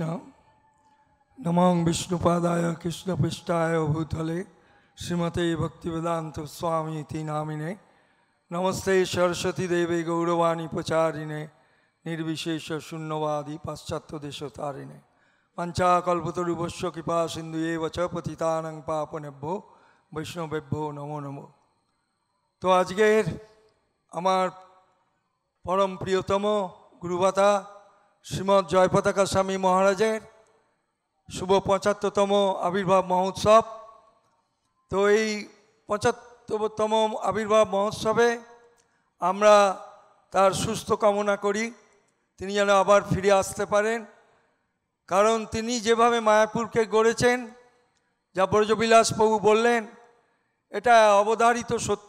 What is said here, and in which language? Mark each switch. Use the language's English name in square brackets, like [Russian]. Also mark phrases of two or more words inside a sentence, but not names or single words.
[Sanskrit] नमो विष्णुपादाय कृष्णपृष्ठाय भूतले श्रीमते भक्तिवेदांत स्वामी नामिने। नमस्ते सरस्वती देवे गौरवाणी प्रचारिणे निर्विशेष शून्यवादी पाश्चात्य देशतारिणे। पंचाकल्पतरुभ्यश्च कृपा सिन्धुएव च पतितानां पावनेभ्यो वैष्णवेभ्यो नमो नमो। [Bangla] তো আজকের আমার পরম প্রিয়তম গুরুভাতা শ্রীমদ জয়পতাকা স্বামী মহারাজের শুভ 75তম আবির্ভাব মহোৎসব। तो এই 75তম আবির্ভাব মহোৎসবে আমরা তার সুস্থ কামনা করি, তিনি যেন আবার ফিরে আসতে পারেন। কারণ তিনি যেভাবে মায়াপুরকে গড়েছেন, যা ব্রজবিলাস প্রভু বললেন, এটা অবধারিত সত্য।